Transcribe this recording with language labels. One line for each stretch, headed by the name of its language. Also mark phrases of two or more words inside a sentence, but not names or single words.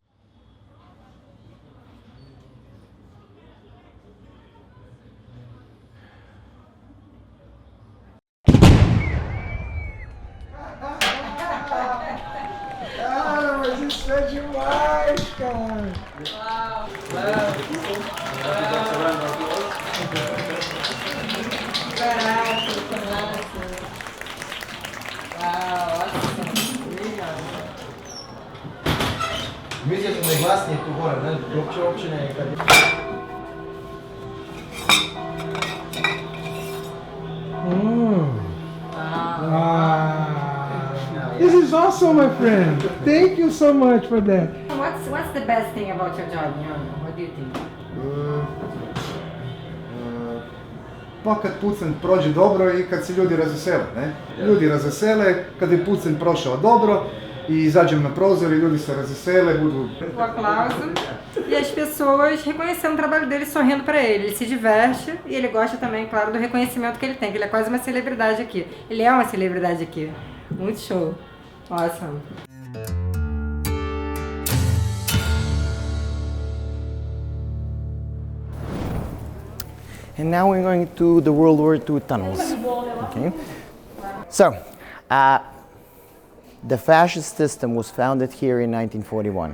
Portuguese: Ah, mas isso é demais, cara!
Croatian: Mislio sam da je glasnije tu gore, ne? Uopće ne je kad je...
English: This is awesome, my friend. Thank you so much for that. What's the best thing about your job, Mundo? What do you think?
Croatian: Pa kad pucanj prođe dobro i kad se ljudi razvesele, ne? Ljudi razvesele, kad je pucanj prošao dobro e izađem na prozor e ljudi se razvesele, budu...
Portuguese: O aplauso e as pessoas reconhecendo o trabalho dele, sorrindo para ele. Ele se diverte e ele gosta também, claro, do reconhecimento que ele tem, que ele é quase uma celebridade aqui. Ele é uma celebridade aqui. Muito show. Awesome.
English: And now we're going to the World War II tunnels. Okay. So, the fascist system was founded here in 1941.